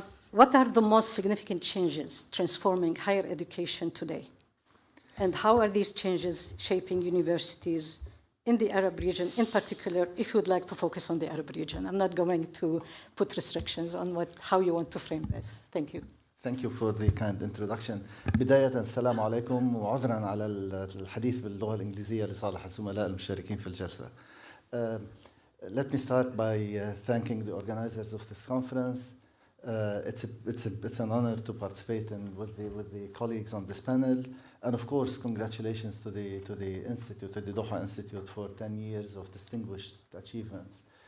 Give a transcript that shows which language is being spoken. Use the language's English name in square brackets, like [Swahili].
[English] What are the most significant changes transforming higher education today? And how are these changes shaping universities in the Arab region, in particular, if you would like to focus on the Arab region? I'm not going to put restrictions on how you want to frame this. Thank you. Thank you for the kind introduction. [Arabic] بداية السلام عليكم وعذرا على الحديث باللغة الإنجليزية لصالح الزملاء المشاركين في الجلسة. [English] Let me start by thanking the organizers of this conference. It's an honor to participate with the colleagues on this panel, and of course, congratulations to the institute, to the Doha Institute, for 10 years of distinguished achievements.